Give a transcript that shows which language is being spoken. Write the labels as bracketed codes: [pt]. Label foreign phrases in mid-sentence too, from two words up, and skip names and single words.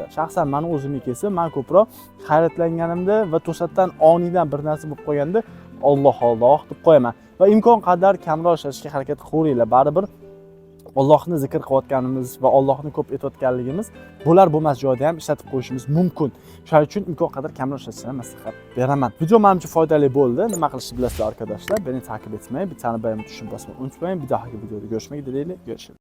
[uz] Shaxsan meni o'zimga kelsa, men ko'proq hayratlanganimda va to'satdan oniydan bir narsa bo'lib qolganda Alloh Alloh deb qo'yaman va imkon qadar kamroq ishlatishga harakat qilaveringlar. Baribir Allohni zikr qilayotganimiz va Allohni ko'p aytayotganligimiz bo'lar bo'lmas joyda ham ishlatib qo'yishimiz mumkin. Shuning uchun imkon qadar kamroq ishlatishni maslahat beraman. Video menimcha foydali bo'ldi. Nima qilishni bilasizlar arkadaşlar. [tr] Beni takip etmeyi, bir tane beğenmeyi tuşuna basmayı unutmayın. Bir dahaki videoda görüşmek dileğiyle. Görüşürüz.